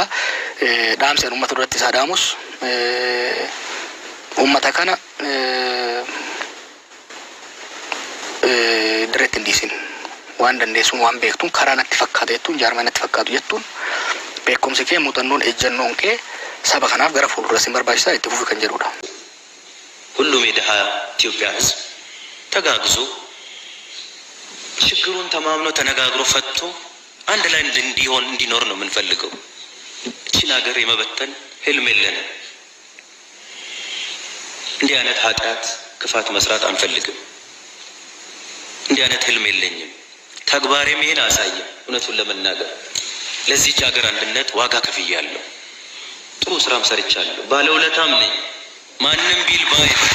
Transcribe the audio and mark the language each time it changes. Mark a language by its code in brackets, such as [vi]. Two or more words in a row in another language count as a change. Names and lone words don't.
[om] Dhaamseen uummata duratti isaa dhaamus uummata kana dirreetti hin dhiisin. Waan dandeessuun waan beektuun karaa natti fakkaata jettuun jaarmaa natti fakkaatu jettuun beekumsi kee muuxannoon ejjennoon kee saba kanaaf gara fuulduras hin barbaachisaa itti fufi kan jedhudha. [am] ሁሉም የድሃ ኢትዮጵያ ሕዝብ ተጋግዞ ችግሩን ተማምኖ ተነጋግሮ ፈትቶ አንድ ላይ እንዲኖር ነው የምንፈልገው። እቺን ሀገር የመበተን ህልም የለንም። እንዲህ አይነት ኃጢአት ክፋት መስራት አንፈልግም። እንዲህ አይነት ህልም የለኝም። ተግባሬም ይሄን አሳየም። እውነቱን ለመናገር ለዚህች ሀገር አንድነት ዋጋ ከፍያለሁ። ጥሩ ስራም ሰርቻለሁ። ባለውለታም ነኝ። ማንም ቢል ባይ